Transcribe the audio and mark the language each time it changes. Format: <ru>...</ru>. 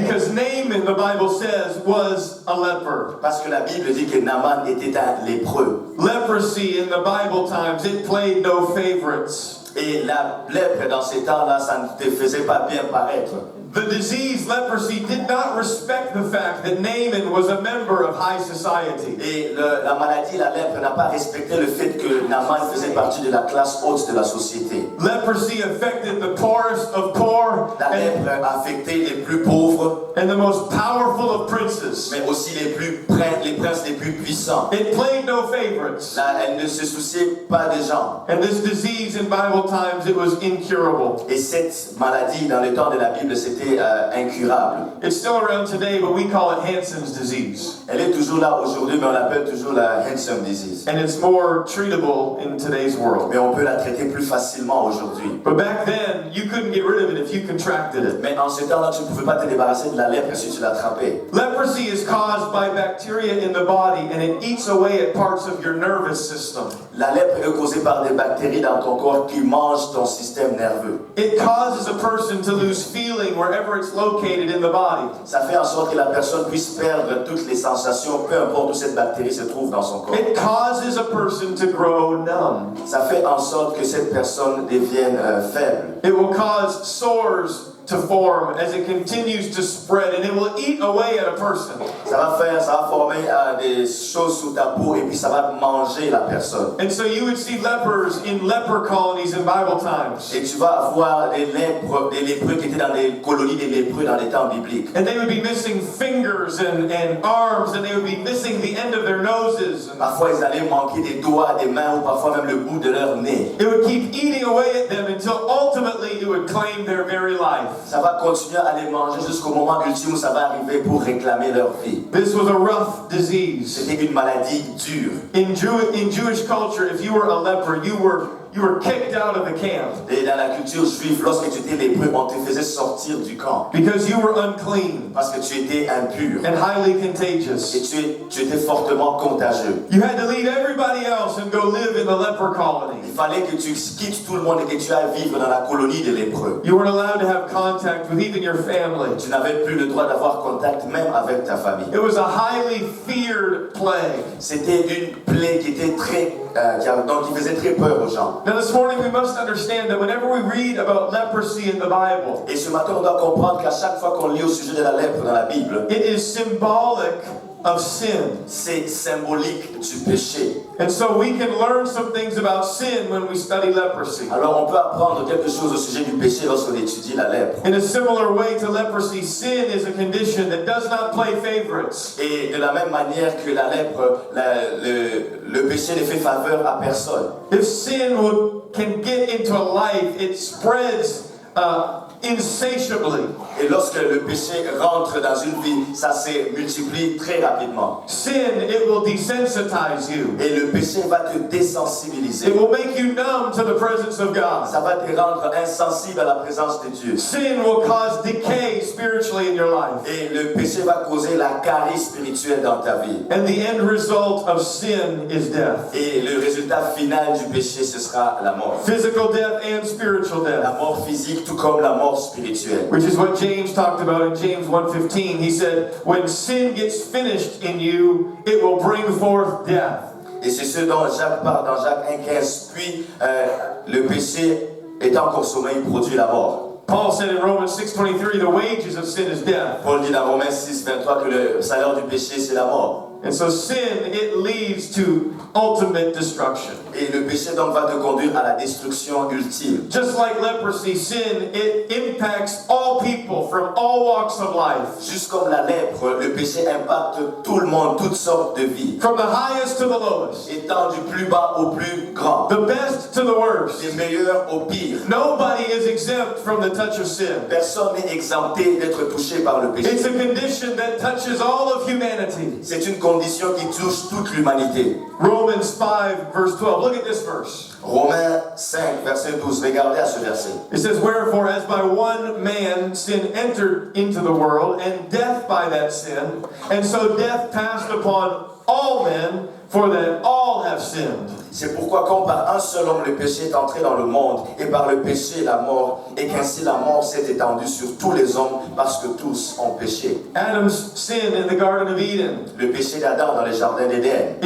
<en>Because Naaman, the Bible says, was a leper.</en> <fr>Parce que la Bible dit que Naaman était un lépreux.</fr> <en>Leprosy in the Bible times, it played no favorites.</en> <fr>Et la lèpre dans ces temps-là, ça ne te faisait pas bien paraître.</fr> <en>The disease, leprosy, did not respect the fact that Naaman was a member of high society.</en> <fr>Et la maladie, la lèpre, n'a pas respecté le fait que Naaman faisait partie de la classe haute de la société.</fr> <en>Leprosy affected the poorest of poor</en> <fr>La lèpre a affecté les plus pauvres,</fr> <en>and the most powerful of princes.</en> <fr>mais aussi les princes les plus puissants.</fr> <en>It played no favorites.</en> <fr>Là, elle ne se souciait pas des gens.</fr> <en>And this disease in Bible times, it was incurable.</en> <fr>Et cette maladie, dans le temps de la Bible, c'était incurable.</fr> <en>It's still around today, but we call it Hansen's disease.</en> <fr>Elle est toujours là aujourd'hui, mais on l'appelle toujours la Hansen disease.</fr> <en>And it's more treatable in today's world.</en> <fr>Mais on peut la traiter plus facilement aujourd'hui.</fr> <en>But back then, you couldn't get rid of it if you contracted it.</en> <fr>Mais en ce temps-là, tu ne pouvais pas te débarrasser de la lèpre si tu l'attrapais.</fr> <en>Leprosy is caused by bacteria in the body, and it eats away at parts of your nervous system.</en> <fr>La lèpre est causée par des bactéries dans ton corps qui mangent ton système nerveux.</fr> <en>It causes a person to lose feeling wherever it's located in the body.</en> <fr>Ça fait en sorte que la personne puisse perdre toutes les sensations, peu importe où cette bactérie se trouve dans son corps.</fr> <en>It causes a person to grow numb.</en> <fr>Ça fait en sorte que cette personne devienne faible.</fr> <en>It will cause sores to form as it continues to spread, and it will eat away at a person.</en> <fr>Ça va former des choses sous ta peau et puis ça va manger la personne.</fr> <en>And so you would see lepers in leper colonies in Bible times.</en> <fr>Et tu vas voir des lépreux qui étaient dans des colonies des lépreux dans les temps bibliques.</fr> <en>And they would be missing fingers and arms, and they would be missing the end of their noses. And</en> <fr>Parfois ils allaient manquer des doigts, des mains ou parfois même le bout de leur nez.</fr> <en>it would keep eating away at them until ultimately it would claim their very life.</en> <fr>Ça va continuer à les manger jusqu'au moment ultime où ça va arriver pour réclamer leur vie.</fr> <en>This was a rough disease.</en> <fr>C'était une maladie dure.</fr> <en>In Jewish culture, if you were a leper, you were kicked out of the camp</en> <fr>Et dans la culture juive, lorsque tu étais lépreux, on te faisait sortir du camp.</fr> <en>because you were unclean</en> <fr>Parce que tu étais impur.</fr> <en>and highly</en> <fr>Et</fr> <en>contagious.</en> <fr>tu étais fortement contagieux.</fr> <en>You had to leave everybody else and go live in the leper</en> <fr>Il</fr> <en>colony.</en> <fr>fallait que tu quittes tout le monde et que tu ailles vivre dans la colonie des lépreux.</fr> <en>You weren't allowed to have contact with even your family.</en> <fr>Tu n'avais plus le droit d'avoir contact même avec ta famille.</fr> <en>It was a highly feared plague.</en> <fr>C'était une plaie qui était qui faisait très peur aux gens.</fr> <en>Now this morning we must understand that whenever we read about leprosy in the Bible,</en> <fr>Et ce matin, on doit comprendre qu'à chaque fois qu'on lit au sujet de la lèpre dans la Bible,</fr> <en>it is symbolic of sin.</en> <fr>C'est symbolique du péché.</fr> <en>And so we can learn some things about sin when we study leprosy.</en> <fr>Alors on peut apprendre quelque chose au sujet du péché lorsqu'on étudie la lèpre.</fr> <en>In a similar way to leprosy, sin is a condition that does not play favorites.</en> <fr>Et de la même manière que la lèpre, le péché ne fait faveur à personne.</fr> <en>If sin can get into a life, it spreads insatiably.</en> <fr>Et lorsque le péché rentre dans une vie, ça se multiplie très rapidement.</fr> <en>Sin, it will desensitize you.</en> <fr>Et le péché va te désensibiliser.</fr> <en>It will make you numb to the presence of God.</en> <fr>Ça va te rendre insensible à la présence de Dieu.</fr> <en>Sin will cause decay spiritually in your life.</en> <fr>Et le péché va causer la carie spirituelle dans ta vie.</fr> <en>And the end result of sin is death.</en> <fr>Et le résultat final du péché, ce sera la mort.</fr> <en>Physical death and spiritual</en> <fr>La</fr> <en>death.</en> <fr>mort physique tout comme la mort spirituelle.</fr> <en>Which is what James talked about in James 1:15. He said, when sin gets finished in you, it will bring forth death.</en> <fr>Et c'est ce dont Jacques parle dans Jacques 1,15. Puis le péché étant consommé, il produit la mort.</fr> <en>Paul said in Romans 6:23, the wages of sin is death.</en> <fr>Paul dit dans Romains 6,23 que le salaire du péché, c'est la mort.</fr> <en>And so sin, it leads to ultimate destruction.</en> <fr>Et le péché donc va te conduire à la destruction ultime.</fr> <en>Just like leprosy, sin, it impacts all people from all walks of life.</en> <fr>Juste comme la lèpre, le péché impacte tout le monde, toutes sortes de vies.</fr> <en>From the highest to the lowest.</en> <fr>Étant du plus bas au plus grand.</fr> <en>The best to the worst.</en> <fr>Du meilleur au pire.</fr> <en>Nobody is exempt from the touch of sin.</en> <fr>Personne n'est exempté d'être touché par le péché.</fr> <en>It's a condition that touches all of humanity.</en> <fr>C'est une condition qui touche toute l'humanité.</fr> <en>Romans 5, verse 12. Look at this verse.</en> <fr>Romains 5, verset 12. Regardez à ce verset.</fr> <en>It says, wherefore, as by one man sin entered into the world, and death by that sin, and so death passed upon all men, for that all have sinned.</en> <fr>C'est pourquoi comme par un seul homme le péché est entré dans le monde, et par le péché la mort, et qu'ainsi la mort s'est étendue sur tous les hommes, parce que tous ont péché.</fr> <en>Adam's sin in the Garden of Eden,</en> <fr>Le péché d'Adam dans les jardins d'Éden</fr>